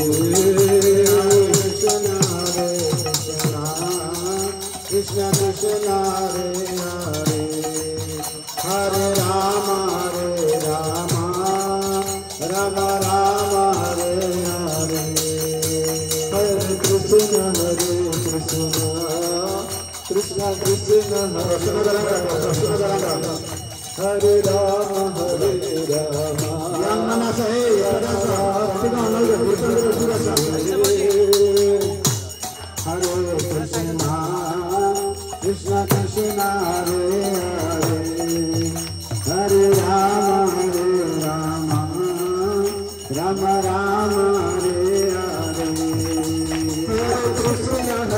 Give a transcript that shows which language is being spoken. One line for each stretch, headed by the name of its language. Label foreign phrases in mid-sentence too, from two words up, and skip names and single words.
Sanskrit: कृष्ण कृष्ण हरे हरे हरे राम हरे राम राम राम हरे हरे कृष्ण कृष्ण कृष्ण हरे हरे राम हरे राम Hare Rama
Malay: yang mana saya rasa tidak lalu
Sanskrit: हरे कृष्ण कृष्ण कृष्ण हरे हरे हरे राम हरे राम राम राम हरे हरे कृष्ण